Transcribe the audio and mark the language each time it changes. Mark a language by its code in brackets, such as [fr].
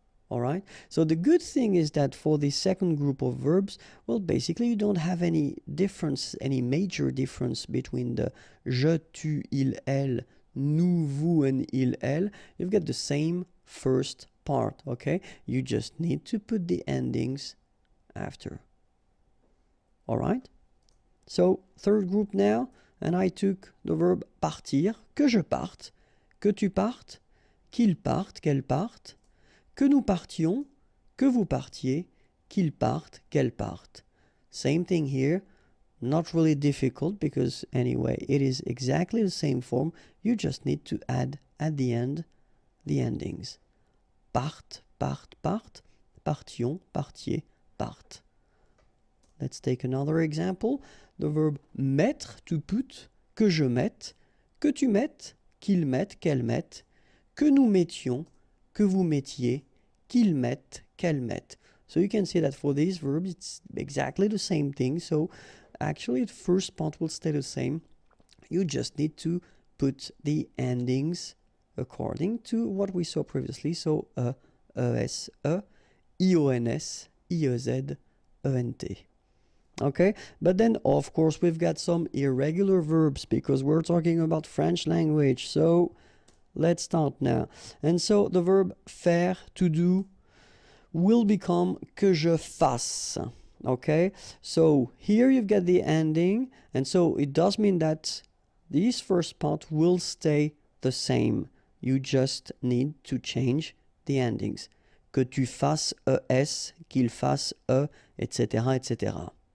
[en] Alright? So the good thing is that for the second group of verbs, well, basically you don't have any difference, any major difference between the je, tu, il, elle, nous, vous, and il, elle. You've got the same first part, okay? You just need to put the endings after. Alright? So, third group now, and I took the verb partir, [fr] que je parte, que tu partes, qu'il parte, qu'elle parte, que nous partions, que vous partiez, qu'il parte, qu'elle parte. [en] Same thing here, not really difficult because anyway, it is exactly the same form. You just need to add at the end the endings. [fr] Parte, part, part, partions, partiez, parte. [en] Let's take another example. The verb mettre, to put, [fr] que je mette, que tu mettes, qu'il mette, qu'elle mette, que nous mettions, que vous mettiez, qu'ils mettent, qu'elle mette. [en] So you can see that for these verbs, it's exactly the same thing. So actually, the first part will stay the same. You just need to put the endings according to what we saw previously. So ES, IONS, IEZ, ENT. Okay, but then of course we've got some irregular verbs because we're talking about French language. So let's start now. And so the verb faire, to do, will become [fr] que je fasse. [en] Okay, so here you've got the ending, and so it does mean that this first part will stay the same. You just need to change the endings. [fr] Que tu fasses ES, qu'il fasse E, etc., etc.